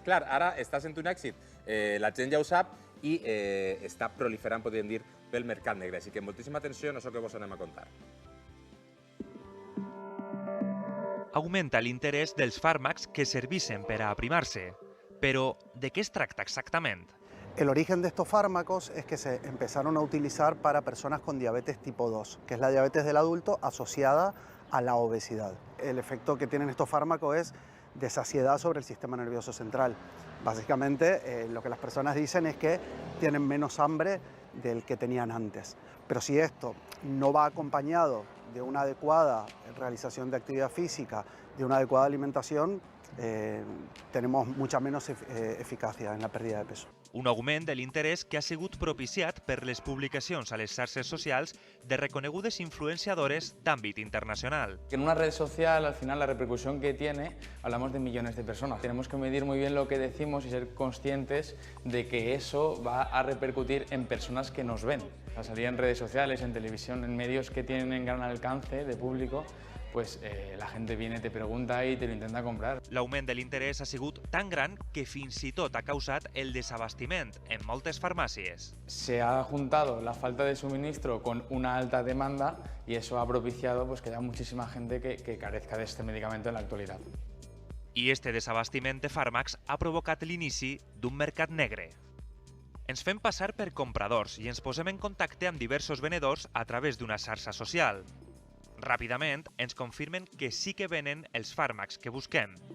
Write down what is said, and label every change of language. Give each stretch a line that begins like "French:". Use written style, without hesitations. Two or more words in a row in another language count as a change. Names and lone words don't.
Catalan: Clar, ara està sent un èxit, la gent ja ho sap, i està proliferant, podríem dir, pel mercat negre. Així que moltíssima atenció en això que vos anem a contar. Augmenta l'interès dels fàrmacs que servissen per a aprimar-se. Però de què es tracta exactament?
Spanish: El origen de estos fármacos es que se empezaron a utilizar para personas con diabetes tipo 2, que es la diabetes del adulto asociada a la obesidad. El efecto que tienen estos fármacos es de saciedad sobre el sistema nervioso central. Básicamente, lo que las personas dicen es que tienen menos hambre del que tenían antes. Pero si esto no va acompañado de una adecuada realización de actividad física, de una adecuada alimentación, tenemos mucha menos eficacia en la pérdida de peso.
Catalan: Un augment de l'interès que ha sigut propiciat per les publicacions a les xarxes socials de reconegudes influenciadores d'àmbit internacional.
Spanish: En una red social, al final, la repercusión que tiene, hablamos de millones de personas. Tenemos que medir muy bien lo que decimos y ser conscientes de que eso va a repercutir en personas que nos ven. A salir en redes sociales, en televisión, en medios que tienen gran alcance de público, pues la gente viene, te pregunta y te lo intenta comprar.
Catalan: L'augment de l'interès ha sigut tan gran que fins i tot ha causat el desabastiment en moltes farmàcies.
Spanish: Se ha juntado la falta de suministro con una alta demanda y eso ha propiciado pues, que haya muchísima gente que carezca de este medicamento en la actualidad.
Catalan: I este desabastiment de fàrmacs ha provocat l'inici d'un mercat negre. Ens fem passar per compradors i ens posem en contacte amb diversos venedors a través d'una xarxa social. Ràpidament ens confirmen que sí que venen els fàrmacs que busquem.